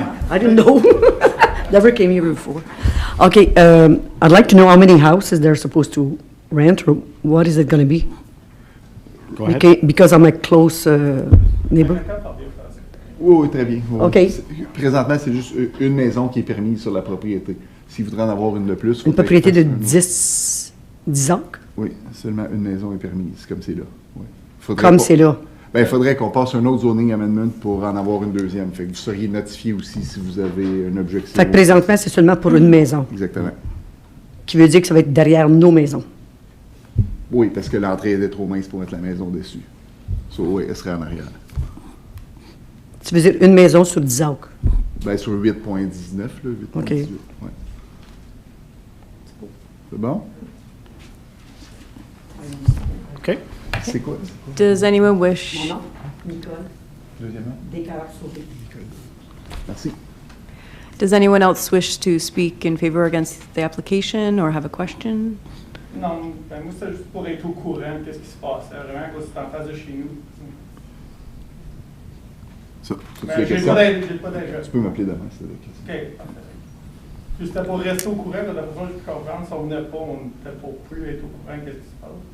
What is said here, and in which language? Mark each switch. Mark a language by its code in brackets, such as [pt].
[en] I don't know. Never came here before. Okay, I'd like to know how many houses they're supposed to rent, or what is it going to be? Go ahead. Because I'm a close neighbor. [fr] Oui, très bien. Oui. OK. Présentement, c'est juste une maison qui est permise sur la propriété. S'il voudrait en avoir une de plus... Une propriété de 10 ans? Oui, seulement une maison est permise, comme c'est là. Oui. Comme c'est là? Ben, il faudrait qu'on passe un autre zoning amendment pour en avoir une deuxième. Fait que vous seriez notifié aussi si vous avez une objection. Fait que présentement, c'est seulement pour une maison. Exactement. Qui veut dire que ça va être derrière nos maisons. Oui, parce que l'entrée était trop mince pour mettre la maison dessus. So, oui, elle serait en arrière. Tu veux dire une maison sur 10 ans? Ben, sur 8.19, là, 8.18. OK. Ouais. C'est bon? [en] Okay. [fr] C'est quoi? [en] Does anyone wish? Nicole. [fr] Deuxièmement? Merci. [en] Does anyone else wish to speak in favor or against the application or have a question? [fr] Non, ben moi, c'est juste pour être au courant de qu'est-ce qui se passe. Vraiment, parce que c'est en face de chez nous. Ça, Ben, j'ai pas d'adresse. Tu peux m'appeler demain, c'est la question. OK, parfait. Juste pour rester au courant, de la façon que je peux comprendre, si on venait pas, on n'était pas plus être au courant de qu'est-ce qui se passe.